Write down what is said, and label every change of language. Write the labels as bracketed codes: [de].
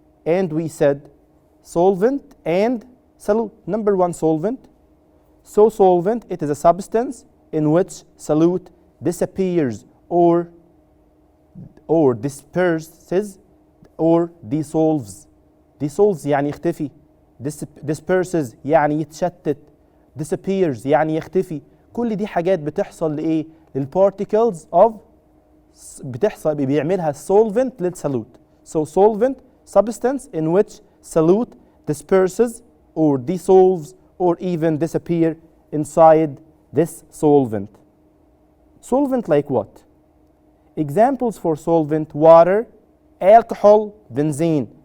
[en] And we said solvent and solute. Number one, solvent. So solvent, it is a substance in which solute disappears or disperses or dissolves. [ar] Dissolves يعني يختفي. Disperses يعني يتشتت. Disappears يعني يختفي. كل دي حاجات بتحصل لإيه؟ للparticles of بتحصل بيعملها solvent للsolute. [en] So solvent, substance in which solute disperses or dissolves or even disappear inside this solvent. Solvent like what? Examples for solvent: water, alcohol, benzene.